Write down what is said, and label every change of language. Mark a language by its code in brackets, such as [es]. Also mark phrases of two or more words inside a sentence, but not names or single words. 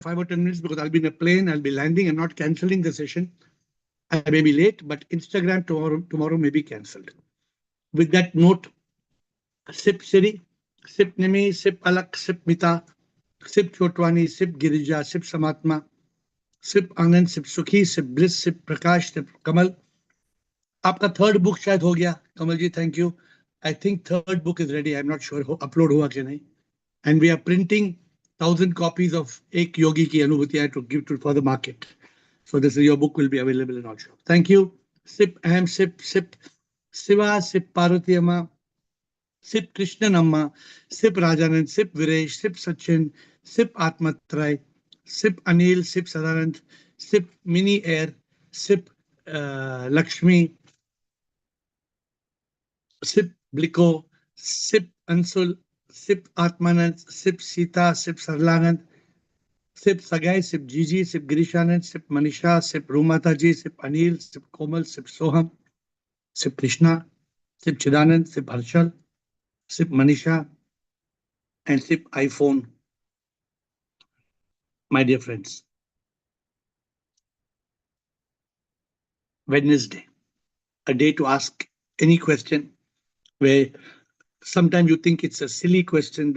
[en] 5 or 10 minutes because I'll be in a plane, I'll be landing and not cancelling the session. I may be late, but Instagram tomorrow may be cancelled. With that note, Sip Siri, Sip Nimi, Sip Alak, Sip Mita, Sip Chotwani, Sip Girija, Sip Samatma, Sip Anand, Sip Sukhi, Sip Bliss, Sip Prakash, Sip Kamal. [hi] आपका [en] third book [hi] शायद हो गया कमल जी, [en] thank you. I think third book is ready. I am not sure [hi] अपलोड हुआ कि नहीं. [en] And we are printing 1000 copies of एक योगी की अनुभूतियां to give to for the market. So this your book will be available in all shop. thank you. सिप अहम सिप सिप शिवा, सिप पार्वती अम्मा, सिप कृष्णन अम्मा, सिप राजानंद, सिप वीरेश, सिप सचिन, सिप आत्मत्राय, सिप अनिल, सिप सदानंद, सिप मिनी एयर, सिप लक्ष्मी, Sip Bliko, Sip Ansul, Sip Atmanand, Sip Sita, Sip Sarlanand, Sip Sagai, Sip Gigi, Sip Girishanand, Sip Manisha, Sip Rumataji, Sip Anil, Sip Komal, Sip Soham, Sip Krishna, Sip Chidanand, Sip Harshal, Sip Manisha, and Sip iPhone. My dear friends, Wednesday, a day to ask any question where sometimes you think it's a silly question.